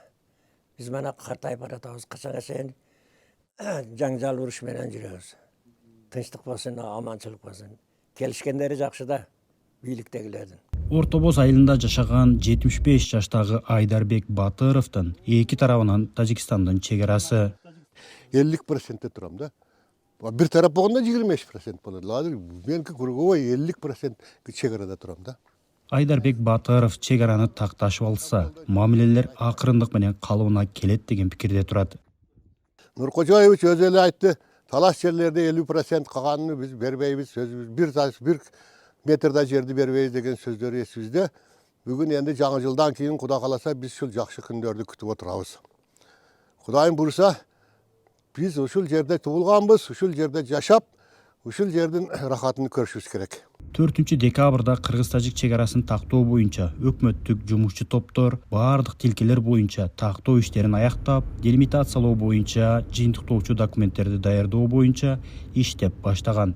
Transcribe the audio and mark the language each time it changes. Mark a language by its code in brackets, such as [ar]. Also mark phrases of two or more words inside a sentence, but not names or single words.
[ky] Биз мына картайып баратабыз, качанга чейин жаңжал уруш менен жүрөбүз. Тынчтык болсун, аманчылык болсун. Келишкендери жакшы да. Бийликтегилердин. Ортобоз айылында жашаган 75 жаштагы Айдарбек Батыровдун эки тарабынан Тажикстандын чегарасы. 50%-те турам да. Бир тараф болгондо 25% болот. Азыр меники круговой 50% чегарада турам да. Айдарбек Батыров чегараны такташып алса, мамилелер акырындык менен калыбына келет деген пикирде турат. Нуркожоевич өзү эле айтты, талаш жерлерде 50% калганын биз бербейбиз, сөзүбүз бир метрда жерди бербейбиз деген сөздөр эсибизде. Бүгүн энди жаңы жылдан кийин Кудай кааласа биз ушул жакшы күндөрдү күтүп отурабыз. Кудайым буйруса, биз ушул жерде туулганбыз, ушул жерде жашап, ушул жердин рахатын көрүшүбүз керек. 4 декабрда Кыргыз-Тажик чегарасын тактоо боюнча өкмөттүк жумушчу топтор баардык тилкелер боюнча тактоо иштерин аяктап, делимитациялоо боюнча, жыйынтыктоочу документтерди даярдоо боюнча иштеп баштаган.